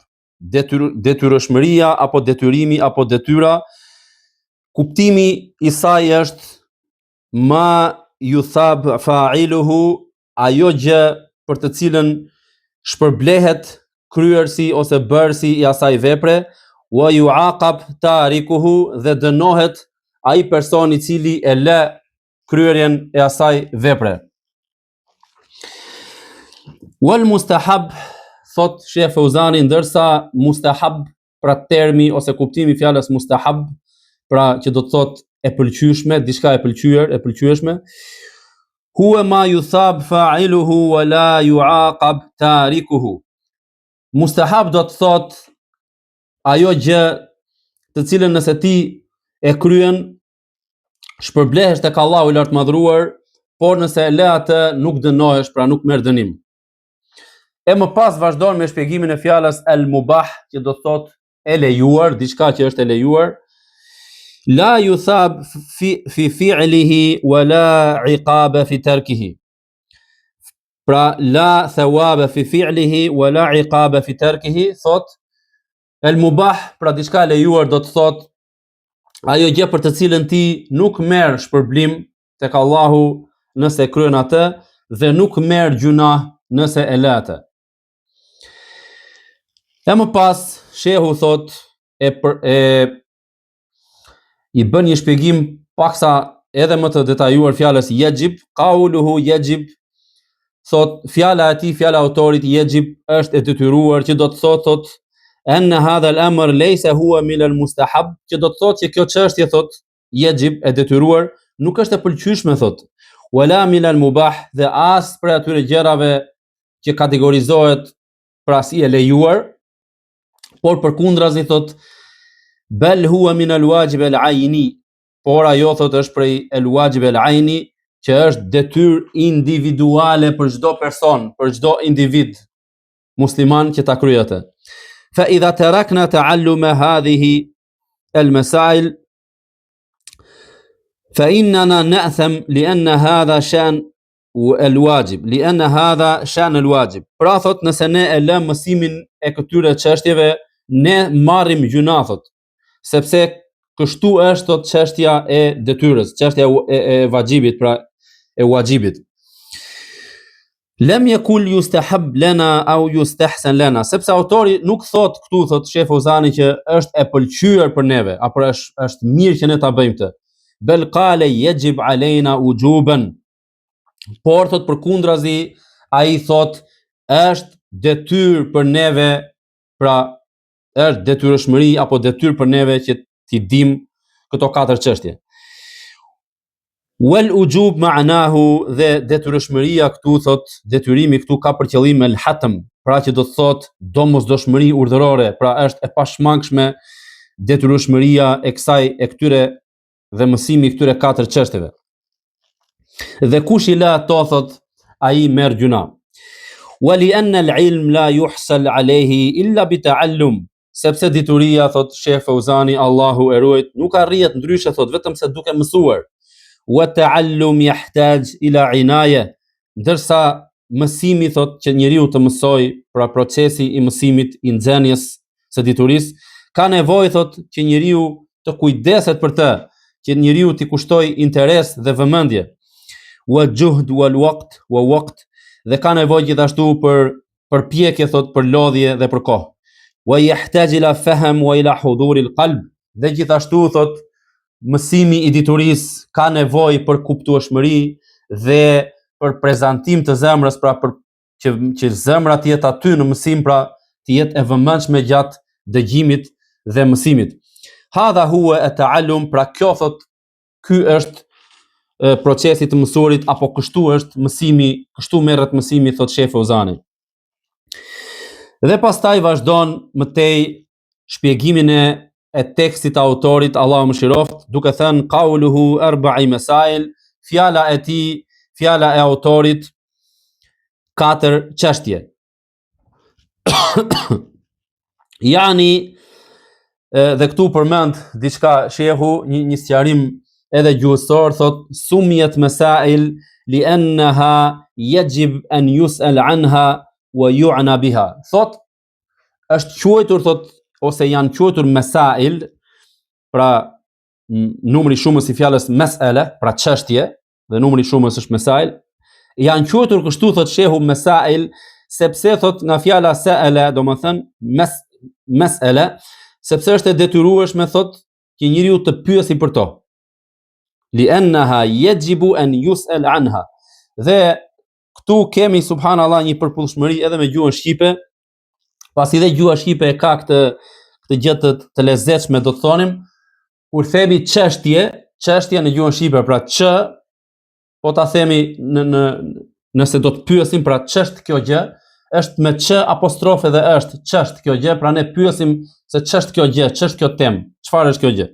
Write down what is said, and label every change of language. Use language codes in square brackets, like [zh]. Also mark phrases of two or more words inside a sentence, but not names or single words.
[sq] detyrëshmëria apo detyrimi apo detyra, kuptimi I saj është [ar] ما يثاب فاعله, [sq] ajo gjë për të cilën shpërblehet kryersi ose bërësi I asaj vepre, [ar] ويعاقب تاركه, [sq] dhe dënohet ai person I cili e lë kryerjen e asaj vepre. [ar] والمستحب, [sq] thot Sheikh Feuzani, ndërsa mustahab, pra termi ose kuptimi I fjalës mustahab, pra që do të thot e pëlqyeshme, diçka e pëlqyer, e pëlqyeshme, [ar] هو ما يثاب فاعله ولا يعاقب تاركه. [sq] Mustahab do të thot ajo gjë të cilën nëse ti e kryen, shpërblehesh tek Allahu I lartmadhëruar, por nëse e lë atë nuk dënohesh, pra nuk merr dënim. E më pas vazhdon me shpjegimin e fjalës el mubah, që do të thot e lejuar, diçka që është e lejuar. [ar] لا يثاب في فعله ولا عقاب في تركه. Pra لا ثواب في فعله ولا عقاب في تركه, [sq] thot el mubah, pra diçka e lejuar do të thot ajo gjë për të cilën ti nuk merr shpërblim tek Allahu nëse kryen atë dhe nuk merr gjuna nëse e lë atë. E më pas shehu thot I bën një shpjegim paksa edhe më të detajuar fjalës yajib, [ar] قوله يجب, [sq] thot fjala e tij, fjala e autorit yajib është e detyruar, që do të thot [ar] أن هذا الأمر ليس هو من المستحب, [sq] që do të thot që kjo çështje, thot yajib, e detyruar, nuk është e pëlqyeshme, thot, [ar] ولا من المباح, [sq] dhe as për atyre gjërave që kategorizohet pra si e lejuar, por përkundrazi, thot [ar] بل هو من الواجب العيني, [sq] por ajo, thot, është prej [ar] الواجب العيني, [sq] që është detyrë individuale për çdo person, për çdo individ musliman që ta kryejë atë. [ar] فإذا تركنا تعلم هذه المسائل فإننا نأثم لأن هذا شأن الواجب لأن هذا شأن الواجب, li'anna hadha shan al-wajib. [sq] Pra thot, nëse ne e lëm mësimin e këtyre çështjeve, ne marrim gjuna, thot, sepse kështu është, thot, çështja e detyrës, çështja e vajibit, pra e wajibit. [ar] لم يقل يستحب لنا أو يستحسن لنا, [sq] sepse autori nuk thot këtu, thot Sheikh Feuzani, që është e pëlqyer për neve, apo është mirë që ne ta bëjmë këtë. [ar] بل قال يجب علينا وجوبا, [sq] por thot përkundrazi, ai thot është detyrë për neve, pra është detyrëshmëri apo detyrë për neve që t'i dim këto katër çështje. [ar] والوجوب معناه, [sq] dhe detyrëshmëria këtu thot, detyrimi këtu ka për qëllim el hatm, pra që do të thot domosdoshmëri urdhërore, pra është e pashmangshme detyrëshmëria e kësaj e këtyre dhe mësimi këtyre 4 çështjeve. Dhe kush i la ato thot, ai merr gjuna. [ar] ولأن العلم لا يحصل عليه إلا بالتعلم, [sq] sepse dituria thot Sheh Fauzani, Allahu e ruajt, nuk arrihet ndryshe thot vetëm se duke mësuar. [ar] والتعلم يحتاج إلى عناية, [sq] ndërsa mësimi thot që njeriu të mësoj, pra procesi i mësimit i nxënjes së diturisë, ka nevojë thot që njeriu të kujdeset për të, që njeriu t'i kushtoj interes dhe vëmendje. [ar] وجهد والوقت ووقت, [sq] dhe ka nevojë gjithashtu për përpjekje thot, për lodhje dhe për kohë. [ar] ويحتاج إلى فهم وإلى حضور القلب, [sq] dhe gjithashtu thot mësimi i diturisë ka nevojë për kuptueshmëri dhe për prezantim të zemrës, pra për që zemra të jetë aty në mësim, pra të jetë e vëmendshme gjatë dëgjimit dhe mësimit. [ar] هذا هو التعلم, [sq] pra kjo thot, ky është procesi të mësuarit, apo kështu është mësimi, kështu merret mësimi, thot Sheh Fauzani. Dhe pastaj vazhdon më tej shpjegimin e tekstit të autorit, Allahu mëshiroft, duke thënë [ar] قوله أربع مسائل, [sq] fjala e tij, fjala e autorit 4 çështje. Yani, dhe këtu përmend diçka shehu, një sqarim edhe gjuhësor, thot [ar] سميت مسائل لأنها يجب أن يسأل عنها ويعنى بها. [sq] Thot është quajtur thot, ose janë quajtur masail, pra numri shumës i fjalës mes'ala, pra çështje, dhe numri shumës është masail. Janë quajtur kështu thot shehu masail, sepse thot nga fjala sa'ala, domethënë mes'ala, sepse është e detyrueshme thot që njeriu të pyesi për to. [ar] لأنها يجب أن يسأل عنها. [sq] Dhe këtu kemi subhanallahu një përputhshmëri edhe me gjuhën shqipe, pasi dhe gjuha shqipe e ka këtë gjë të lezetshme, do të thonim, kur themi çështje në gjuhën shqipe, pra ç, po ta themi nëse do të pyesim, pra ç'është kjo gjë, është me ç apostrofe dhe është ç'është kjo gjë, pra ne pyesim se ç'është kjo gjë, ç'është kjo temë, çfarë është kjo gjë.